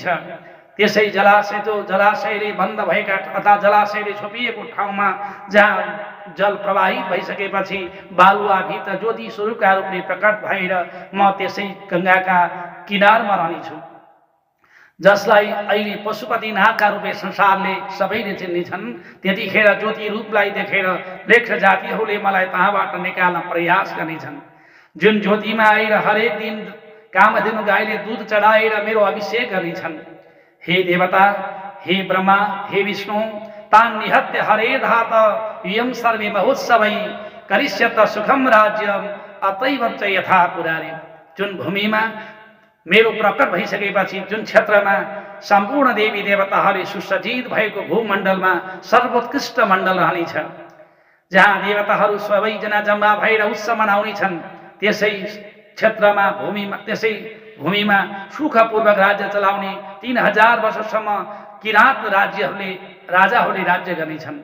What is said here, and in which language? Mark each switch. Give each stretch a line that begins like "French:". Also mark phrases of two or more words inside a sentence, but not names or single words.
Nepali: त्यसै जलाशयले बन्द भएका अर्थात् जलाशयले छोपिएको ठाउँमा जहाँ जल प्रवाहित भइसकेपछि बालुवाभित्र ज्योति स्वरूपका रूपले प्रकट भएर म त्यसै गङ्गाका किनारमा रहनेछु, जसलाई अहिले पशुपतिनाथका रूपले संसारले सबैले चिन्नेछन्। त्यतिखेर ज्योति रूपलाई देखेर लेख्र जातिहरूले मलाई तहाँबाट निकाल्न प्रयास गर्नेछन्। जुन ज्योतिमा आएर हरेक दिन कामधेनु गाईले दूध चढाएर मेरो अभिषेक गर्नेछन्।
Sanskrit: हे देवता, हे ब्रह्मा, हे विष्णु, तान् निहत्य हरे धात यम सर्वे महोत्सवै करिष्यत सुखम राज्यम अतैव च यथा पुरारे।
Nepali: जुन भूमिमा मेरो प्रकट भइसकेपछि जुन क्षेत्रमा सम्पूर्ण देवी देवताहरूले सुसज्जित भएको भूमण्डलमा सर्वोत्कृष्ट मण्डल रहनेछ, जहाँ देवताहरू सबैजना जम्मा भएर उत्सव मनाउनेछन्, त्यसै क्षेत्रमा त्यसै भूमिमा सुखपूर्वक राज्य चलाउने 3000 वर्षसम्म किराँत राजाहरूले राज्य गर्नेछन्।